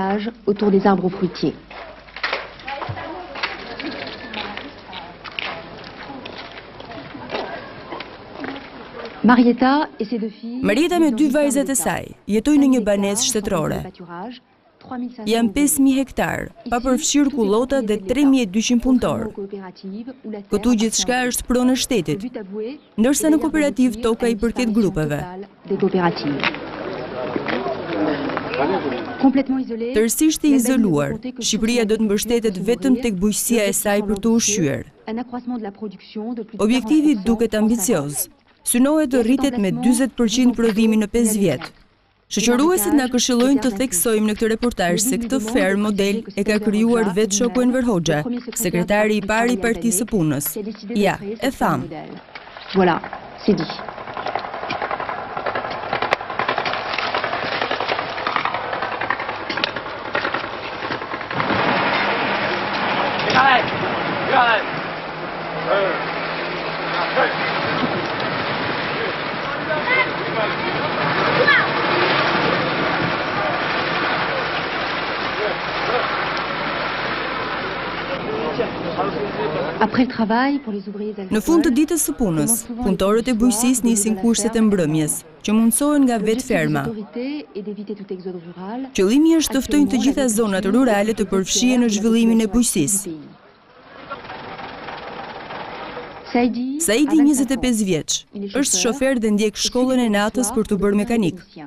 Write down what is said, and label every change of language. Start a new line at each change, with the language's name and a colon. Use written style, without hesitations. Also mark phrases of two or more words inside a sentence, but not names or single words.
Albanian: Marieta me 2 vajzat e saj jetojnë në një banesë shtetërore. Janë 5.000 hektar, pa përfshirë kullota dhe 3.200 punëtor. Këtu gjithçka është pronë e shtetit, ndërsa në kooperativ toka i përket grupeve.
French: Complètement isolée,
Albanian: Tërësisht i izoluar, Shqipëria do të mbështetet vetëm tek bujqësia e saj për të ushqyer.
French: un accroissement de la production de plus de
Albanian: Objektivi 40% duket
French: en 5
Albanian: ambicioz. Synohet të rritet me 40% prodhimi në 5 vjet. Shoqëruesit na këshillojnë të theksojmë në këtë reportazh se këtë ferm model e ka krijuar vetë shoku Enver Hoxha, sekretari i parë i Partisë së Punës. Ja, e tham.
French: Voilà, c'est dit. Après le travail pour les ouvriers
Albanian: Në fund të ditës së punës, punëtorët e bujqësisë nisin kurset e mbrëmjes, që mundsohen nga vetë ferma. Qëllimi është të ftojnë të gjitha zonat rurale të përfshihen në zhvillimin e bujqësisë. Saidi, 25 vjeç, është shofer dhe ndjek shkollën e natës për të bërë mekanik.